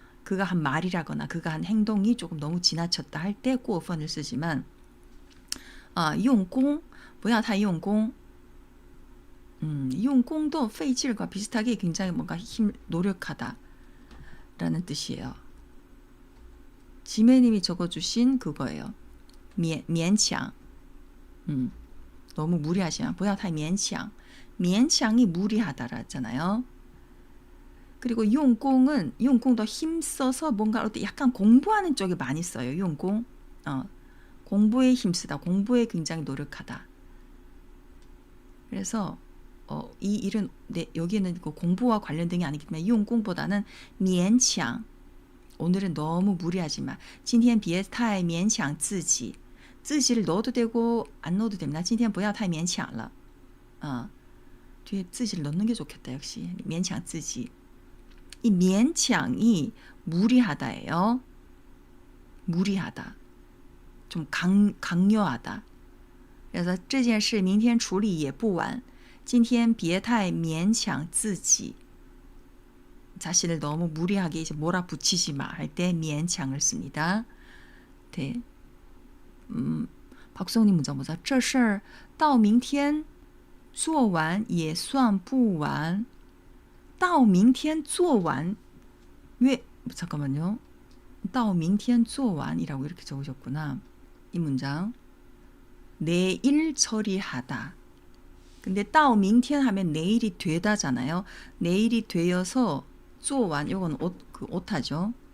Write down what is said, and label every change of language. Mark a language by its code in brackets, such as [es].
[ko] 그가 한 말이라거나 그가 한 행동이 조금 너무 지나쳤다 할 때 过分을 쓰지만 [zh] 用功不要太用功. [ko] 用功도 费劲과 비슷하게 굉장히 뭔가 노력하다 라는 뜻이에요. 지매님이 적어주신 그거예요. [zh] 勉强. [ko] 너무 무리하시면 [zh] 不要太勉强. [ko] 勉强이 무리하다라잖아요. 그리고 용공은 용공도 힘써서 뭔가 약간 공부하는 쪽에 많이 써요. 용공. 공부에 힘쓰다. 공부에 굉장히 노력하다. 그래서 이 일은 여기에는 그 공부와 관련된 게 아니기 때문에 용공보다는 勉强 오늘은 너무 무리하지 마. [zh] 今天别太勉强自己. [ko] 自己를 넣어도 되고 안 넣어도 됩니다. [zh] 今天不要太勉强了. [ko] 뒤에 自己를 넣는 게 좋겠다. 역시 [zh] 勉强自己. [ko] 이 勉强이 무리하다예요. 무리하다. 좀 강요하다. [zh] 그래서 这件事明天处理也不晚. 今天别太勉强自己. [ko] 자신을 너무 무리하게 이제 몰아붙이지 마 할 때 勉强을 씁니다. 네. 박성님 문장 보자. [zh] 这事儿到明天做完也算不晚. 到明天做完. [ko] 왜 잠깐만요. [zh] 到明天做完 [ko] 이라고 이렇게 적으셨구나. 이 문장. 내일 처리하다. 근데 到明天 하면 내일이 되다잖아요. 내일이 되어서 做完 이건 그 오타죠.